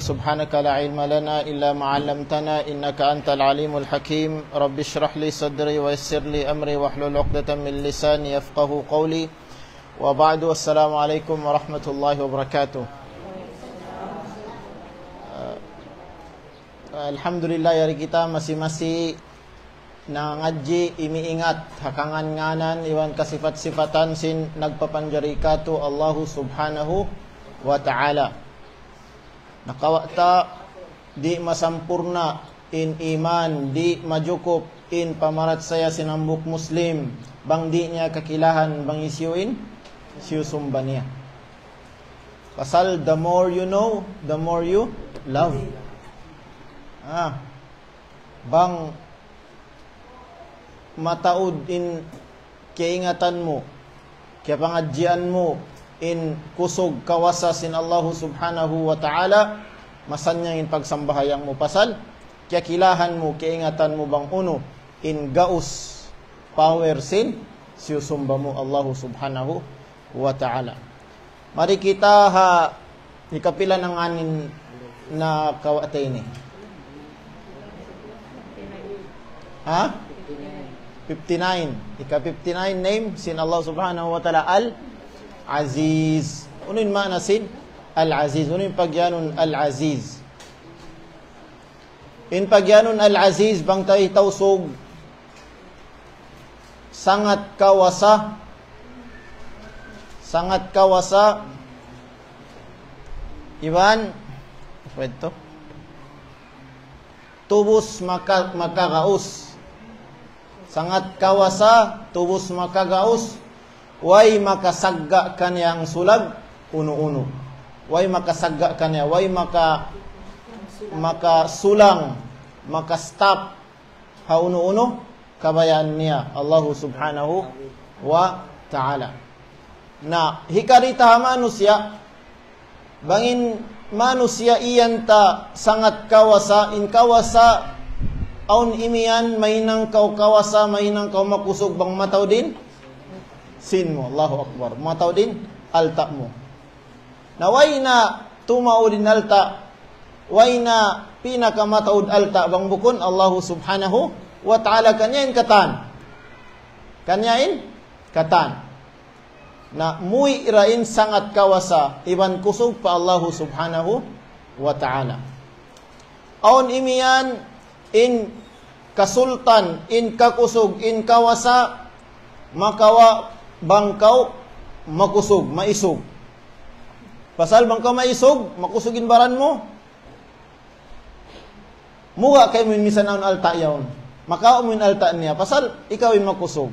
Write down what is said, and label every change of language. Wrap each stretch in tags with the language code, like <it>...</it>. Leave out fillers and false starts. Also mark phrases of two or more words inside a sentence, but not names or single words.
<ar>سبحانك لا علم لنا إلا ما علمتنا إنك أنت العليم الحكيم رب اشرح لي صدري ويسر لي أمري واحلل عقدة من لساني يفقه قولي وبعد السلام عليكم ورحمة الله وبركاته</ar> <tsg>Alhamdulillah yari kita masih na ngaji imiingat hakangan nganan iwan kasifat-sifatan sin nagpapanjari kato Allahu</tsg> <ar>سبحانه وتعالى.</ar> <tsg>Nakawata di masampurna in iman, di majukup in pamarat saya sinambuk muslim, bang di niya kakilahan bang isyuin, siyusumba niya.</tsg> <en>Pasal the more you know, the more you love.</en> <tsg>Bang mataud in keingatan mo, kaya pangadjian mo in kusog kawasa sin Allah</tsg> <ar>سبحانه وتعالى,</ar> <tsg>masanyang in pagsambahayang mo pasal, kaya kilahan mo, keingatan mo bang uno, in gaus power sin, siyusumba mo Allah</tsg> <ar>سبحانه وتعالى.</ar> <tsg>Mari kita ikapila ng anin na kawatay ni. 59. Ika-59 name sin Allah</tsg> <ar>سبحانه وتعالى</ar> <tsg>Al-Aziz. Ano yung maana sin? Al-Aziz. Ano yung pagyanon Al-Aziz? In pagyanon Al-Aziz, bang tayo tausog sangat kawasa. Sangat kawasa. Iban, pwede tubos makagaus. Sangat kawasa, tubos makagaus, way makasagga kaniyang sulag, uno-uno. Way makasagga kaniya, way makasulang, makastop, uno-uno, kabayaan niya,</tsg> <ar>الله سبحانه وتعالى.</ar> <tsg>Na, hikarita manusia, bangin manusia iyan ta sangat kawasa, in kawasa, aun imian mainang kau kawasa, mainang kau makusog bang mataw din sin mo,</tsg> <ar>الله أكبر,</ar> <tsg>mataw din alta mo. Naway na tumao din alta, way na pinakamataud alta bang bukon</tsg> <ar>الله سبحانه وتعالى</ar> <tsg>kanyain katan. Kanyain katan. Na muy irain sangat kawasa, iban kusog pa Allahu</tsg> <ar>سبحانه وتعالى.</ar> <tsg>Aun imian in kasultan, in kakusog, in kawasa, makawa bangkaw, makusog, maisog. Pasal bangkaw maisog, makusugin baran mo. Muga kay mo minsan naon alta yaon. Makaw mo alta niya, pasal ikaw ay makusog.</tsg>